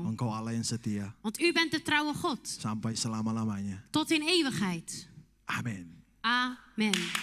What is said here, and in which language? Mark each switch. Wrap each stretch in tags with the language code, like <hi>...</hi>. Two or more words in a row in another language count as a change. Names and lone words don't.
<id>Engkau Allah yang setia</id> <nl>Want u bent de trouwe God.</nl> <id>sampai selama-lamanya.</id> <nl>Tot in eeuwigheid.</nl> <id>Amin.</id> <nl>Amen.</nl>